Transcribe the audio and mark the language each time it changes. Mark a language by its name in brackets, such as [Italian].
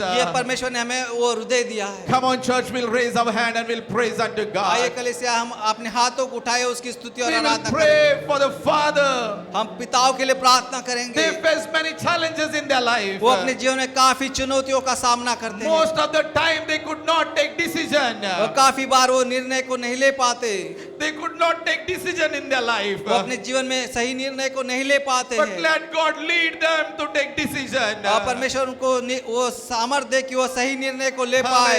[Hindi] ये परमेश्वर ने हमें वो हृदय दिया है [English] come on church we'll raise our hand and we'll praise unto [Hindi] आइए [English] God [Hindi] कलीसिया हम अपने हाथों को उठाए उसकी स्तुति और [English] we will [Hindi] आराधना करें [English] pray for the father [Hindi] हम पिताओं के लिए प्रार्थना करेंगे [English] they face many challenges in their life [Hindi] वो अपने जीवन में काफी चुनौतियों का सामना करते हैं [English] most of the time they could not take decision [Hindi] और काफी बार वो निर्णय को नहीं ले पाते [English] they could not take decision in their life [Hindi] वो अपने जीवन में सही निर्णय को नहीं ले पाते [English] but [Hindi] हैं [English] let God lead them to take decision [Hindi] और परमेश्वर उनको वो सामर्थ्य दे कि वो सही निर्णय को ले पाए